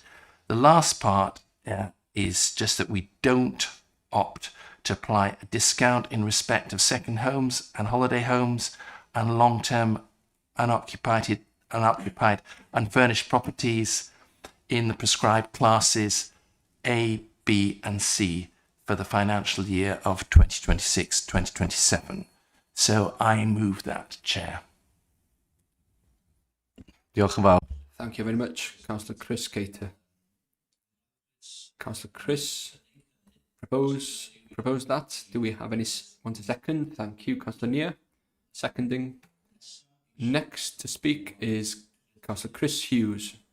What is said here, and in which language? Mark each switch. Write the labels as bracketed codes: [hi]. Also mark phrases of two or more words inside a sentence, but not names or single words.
[en] The last part is just that we don't opt to apply a discount in respect of second homes and holiday homes and long-term unoccupied unfurnished properties in the prescribed classes A, B and C for the financial year of 2026-2027. So I move that, Chair. [cy] Diolch yn fawr. [en] Thank you very much, Councillor Chris Cater. Councillor Chris proposed that. Do we have anyone to second? Thank you, Councillor Neer. Seconding. Next to speak is Councillor Chris Hughes.